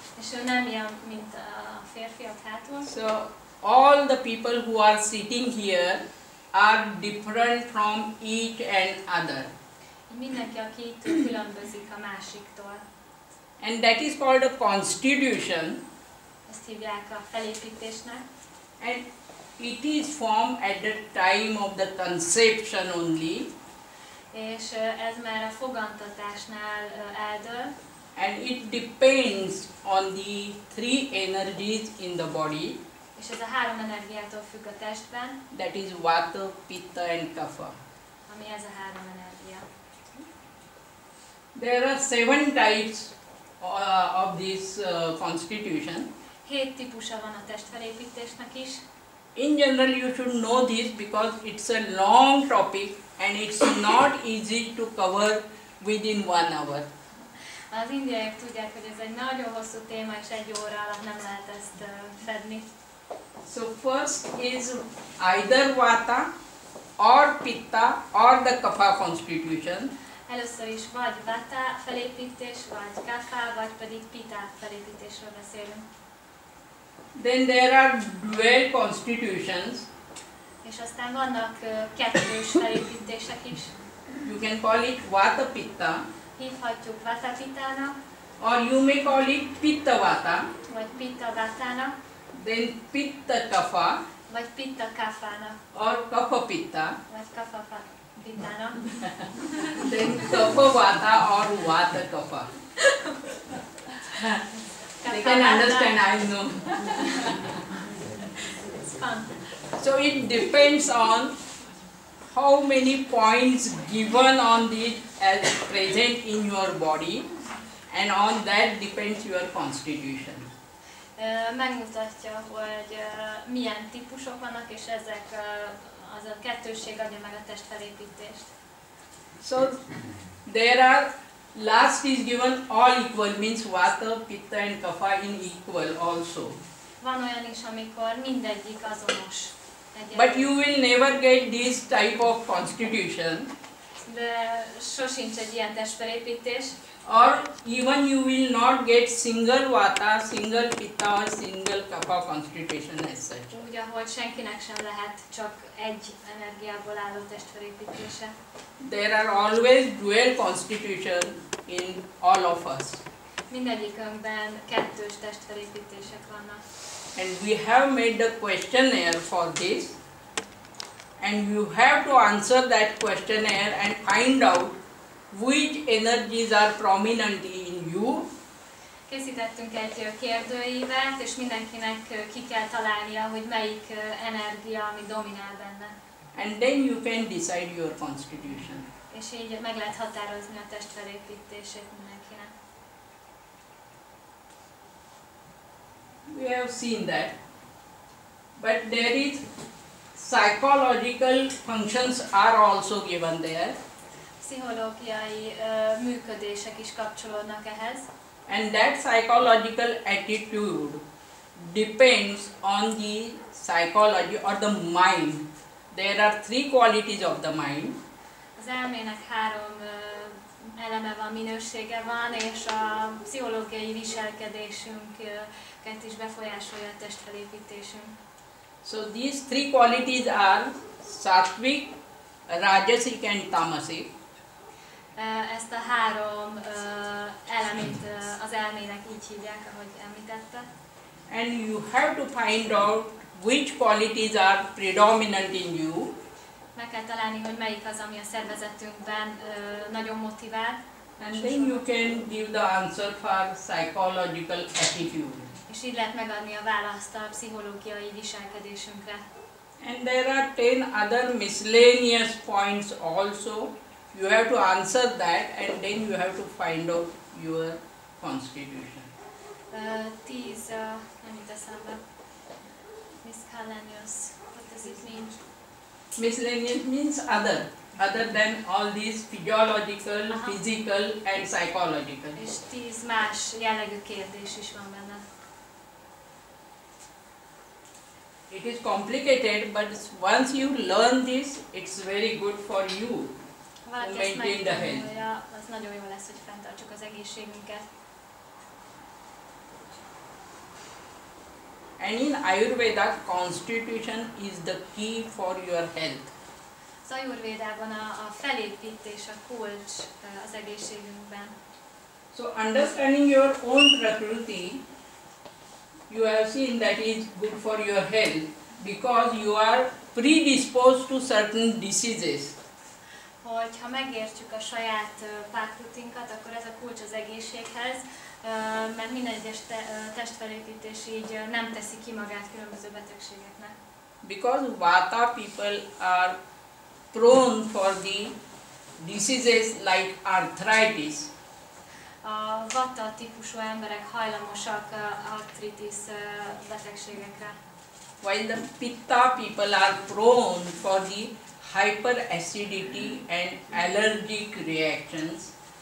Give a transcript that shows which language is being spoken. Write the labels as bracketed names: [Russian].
[Hungarian] és ő nem ilyen, mint a férfiak hátul. [English] So all the people who are sitting here are different from each and other. [Hungarian] Mindenki, aki itt ül, különbözik a másiktól. [English] And that is called a constitution. [Hungarian] Ezt hívják a felépítésnek. [English] And it is formed at the time of the conception only. [Hungarian] És ez már a fogantatásnál eldől, [English] And it depends on the three energies in the body. [Hungarian] és ez a három energiától függ a testben, [English] That is Vata, Pitta and Kapha. [Hungarian] ami ez a három energia. [English] There are 7 types of this constitution. [Hungarian] 7 típusa van a testfelépítésnek is. [English] In general, you should know this because it's a long topic and it's not easy to cover within 1 hour. [Hungarian] Az indiaiak tudják, hogy ez egy nagyon hosszú téma, és egy óra alatt nem lehet ezt fedni. [English] So first is either Vata or Pitta or the Kapha constitution. [Hungarian] Először is vagy Vata felépítés, vagy Kapha, vagy pedig Pitta felépítésről beszélünk. [English] Then there are dual constitutions. [Hungarian] És aztán vannak kettős felépítések is. [English] You can call it Vata Pitta [Hungarian] Hívhatjuk Vata Pittának, [English] or you may call it Pitta Vata. [Hungarian] vagy Pitta Vatának, [English] Then Pitta Kapha, [Hungarian] Vagy pitta kaphának. [English] or kapha pitta, [Hungarian] Vagy kapha pittának. [English] then kapha vata or vata kapha. They can understand, I know. It's fun. So it depends on how many points given on this as present in your body, and on that depends your constitution. [Hungarian] Megmutatja, hogy milyen típusok vannak, és ezek az a kettőség adja meg a testfelépítést. [English] So there are, last is given all equal, means vata, pitta and kapha in equal also. [Hungarian] Van olyan is, amikor mindegyik azonos. [English] But you will never get this type of constitution, [Hungarian] De sosincs egy ilyen testfelépítés, [English] or even you will not get single vata, single pitta or single kapha constitution as such. [Hungarian] úgy, ahogy senkinek sem lehet csak egy energiából álló testfelépítése. [English] There are always dual constitution in all of us, [Hungarian] Mindegyikünkben kettős testfelépítések vannak. [English] and we have made the questionnaire for this, and you have to answer that questionnaire and find out which energies are prominent in you, [Hungarian] Készítettünk egy kérdőívet, és mindenkinek ki kell találnia, hogy melyik energia, ami dominál benne. [English] and then you can decide your constitution. [Hungarian] És így meg lehet határozni a testfelépítését mindenkinek. [English] We have seen that, but there is psychological functions are also given there, [Hungarian] Pszichológiai működések is kapcsolódnak ehhez, [English] and that psychological attitude depends on the psychology or the mind. There are three qualities of the mind. [Hungarian] az elmének három eleme van, minősége van, és a pszichológiai viselkedésünket is befolyásolja a testfelépítésünk. [English] So these three qualities are sattvic, rajasic and tamasic. [Hungarian] Ezt a három elemét az elmének így hívják, ahogy említette. [English] And you have to find out which qualities are predominant in you, [Hungarian] Meg kell találni, hogy melyik az, ami a szervezetünkben nagyon motivál, [English] and then you can give the answer for psychological attitude. [Hungarian] és így lehet megadni a választ a pszichológiai viselkedésünkre. [English] And there are 10 other miscellaneous points also. You have to answer that, and then you have to find out your constitution. [Hungarian] 10, nem jut eszembe. [English] Miscellaneous, what does it mean? Miscellaneous means other than all these physiological, physical and psychological. [Hungarian] És 10 más jellegű kérdés is van benne. [English] It is complicated, but once you learn this, it's very good for you. [Hungarian] Ha valaki ezt megtanulja, az nagyon jó lesz, hogy fenntartsuk az egészségünket. [English] And in Ayurveda, constitution is the key for your health. [Hungarian] Az Ajurvédában a felépítés a kulcs az egészségünkben. [English] So understanding your own prakriti, you have seen that is good for your health because you are predisposed to certain diseases. [Hungarian] Hogyha megértjük a saját pákrutinkat, akkor ez a kulcs az egészséghez, mert minden egyes testfelépítés így nem teszi ki magát különböző betegségeknek. [English] Because Vata people are prone for the diseases like arthritis. [Hungarian] A Vata típusú emberek hajlamosak artritis betegségekre. [English] While the Pitta people are prone for the hyperacidity and allergic reactions.